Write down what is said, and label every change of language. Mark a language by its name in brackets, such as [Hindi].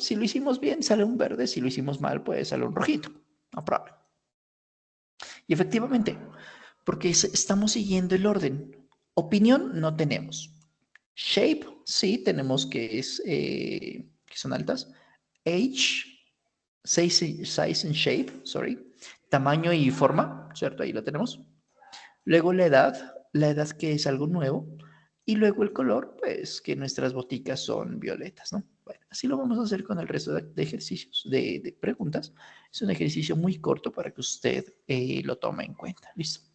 [Spanish] Si lo hicimos bien, sale un verde. Si lo hicimos mal, pues sale un rojito. [English] No problem. [Spanish] Y efectivamente, porque estamos siguiendo el orden. Opinión no tenemos. Shape, sí, tenemos que son altas. [English] Age, size and shape, sorry. [Spanish] Tamaño y forma, ¿cierto? Ahí lo tenemos. Luego la edad que es algo nuevo. Y luego el color, pues que nuestras boticas son violetas, ¿no? Bueno, así lo vamos a hacer con el resto de ejercicios, de preguntas. Es un ejercicio muy corto para que usted lo tome en cuenta. Listo.